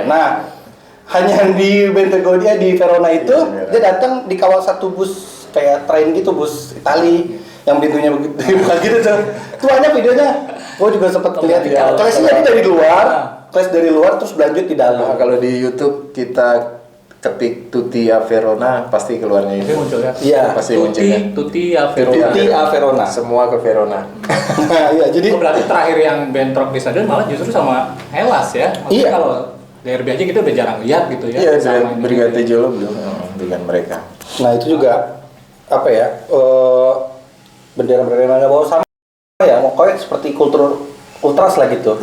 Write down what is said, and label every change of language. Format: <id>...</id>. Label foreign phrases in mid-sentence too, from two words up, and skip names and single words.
<id>Nah, hanya di Bentegodi di Verona itu dia datang dikawal satu bus kayak train gitu, bus Itali yang pintunya begitu bukan gitu tuh. Tuh banyak videonya. Gue juga sempat lihat. Clash-nya dari luar, clash dari luar terus berlanjut di dalam. Nah, kalau di YouTube kita ketik</id> <it>Tutti a Verona</it> <id>pasti keluarnya Itu itu. munculnya. Iya. Pasti munculnya.</id> <it>Tutti ya Verona. Tutti a Verona.</it> <id>Semua ke Verona. Nah, iya jadi Oh, berarti terakhir yang bentrok di stadion malah justru sama Hellas ya. Maksudnya Iya. kalau derby aja kita udah jarang lihat gitu ya. Iya, sama ini. Brigate Jolo belum dengan mereka. Nah itu juga apa ya bendera-bendera yang bawa sama ya pokoknya seperti kultur ultras lah gitu.</id>